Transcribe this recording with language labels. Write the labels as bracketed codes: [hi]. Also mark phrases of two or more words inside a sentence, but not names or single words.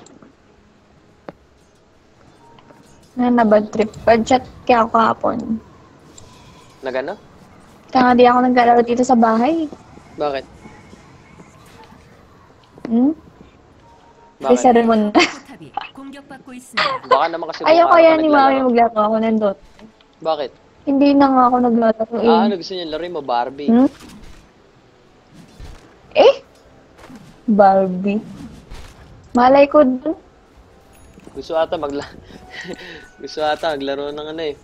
[tl] Na [en] bad trip. Bad chat [tl] kaya ako kahapon. Nagano? Kaya nga di ako naglalaro dito sa bahay. Bakit? Hmm? Bakit? Kasi sermon na. [ko] 포탑이 공격받고 있습니다. [tl] Baka naman kasi Ayaw mukha kaya ka ni naglalaro. Mami maglaro ako ng Dota. Bakit? Hindi na nga ako naglalaro eh. Ano gusto niya laro mo? Barbie. Hmm? Eh? Barbie. Malay ko dun. Gusto ata gusto ata maglaro ng ano eh.